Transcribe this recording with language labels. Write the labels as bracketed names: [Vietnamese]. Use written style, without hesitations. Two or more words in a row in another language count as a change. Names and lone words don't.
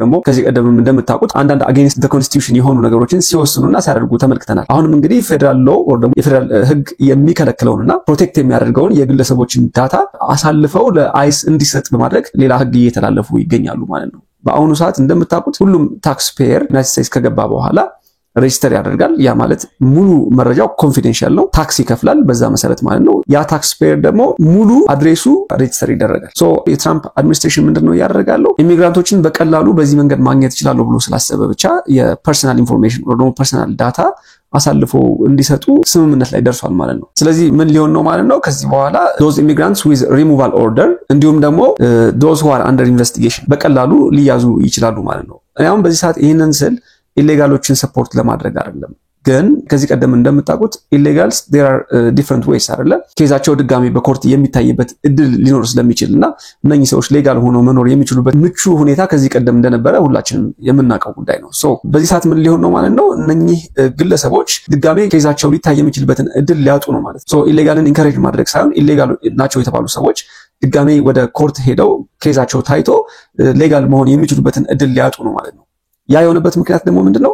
[Amharic] ደግሞ ከዚህ ቀደምም እንደምታውቁት አንዳንድ [English] against the constitution [Amharic] የሆኑ ነገሮችን ሲወስኑና ሲያደርጉ ተመልክተናል። አሁንም እንግዲህ [English] federal law or [Amharic] ደግሞ የፌደራል ህግ የሚከለክለውንና ፕሮቴክት የሚያደርገውን የግለሰቦችን ዳታ አሳልፈው ለአይስ እንዲሰጥ በማድረግ ሌላ ህግ እየተላለፉ ይገኛሉ ማለት ነው። በአሁኑ ሰዓት እንደምታውቁት ሁሉም [English] tax payer [Amharic] ዩናይትድ ስቴትስ ከገባ በኋላ ሬጅስተር ያደርጋል። ያ ማለት ሙሉ መረጃው ኮንፊደንሻል ነው። ታክስ ይከፍላል በዛ መሰረት ማለት ነው። ያ [English] tax payer [Amharic] ደግሞ ሙሉ አድሬሱ ሬጅስተር ይደረጋል። የትራምፕ አድሚኒስትሬሽን ምንድነው ያደርጋለው? ኢሚግራንቶችን በቀላሉ በዚህ መንገድ ማግኘት ይችላል ብሎ ስላሰበ ብቻ [English] personal information [Amharic] ወይ ደግሞ [English] personal data [Amharic] አሳልፎ እንዲሰጡ ስምምነት ላይ ደርሷል ማለት ነው። ስለዚህ ምን ሊሆን ነው ማለት ነው? ከዚህ በኋላ [English] those immigrants with removal order [Amharic] እንዲሁም ደግሞ [English] those who are under investigation [Amharic] በቀላሉ ሊያዙ ይችላሉ ማለት ነው። አሁን በዚህ ሰዓት ይሄንን ስል ኢሌጋሎችን ሰፖርት ለማድረግ አይደለም። ግን ከዚህ ቀደም እንደምታውቁት ኢሌጋልስ [English] there are different ways [Amharic] አይደለ? ኬዛቸው ድጋሚ በኮርት የሚታይበት እድል ሊኖር ስለሚችልና እነኚህ ሰዎች ሌጋል ሆነው መኖር የሚችሉበት ምቹ ሁኔታ ከዚህ ቀደም እንደነበረ ሁላችንም የምናውቀው ጉዳይ ነው። በዚህ ሰዓት ምን ሊሆን ነው ማለት ነው? እነኚህ ግለሰቦች ድጋሚ ኬዛቸው ሊታይ የሚችልበትን እድል ሊያጡ ነው ማለት ነው። [English] illegal encourage [Amharic] ማድረግ ሳይሆን ኢሌጋል ናቸው የተባሉ ሰዎች ድጋሚ ወደ ኮርት ሄደው ኬዛቸው ታይቶ ሌጋል መሆን የሚችሉበትን እድል ሊያጡ ነው ማለት ነው። ያ የሆነበት ምክንያት ደግሞ ምንድነው?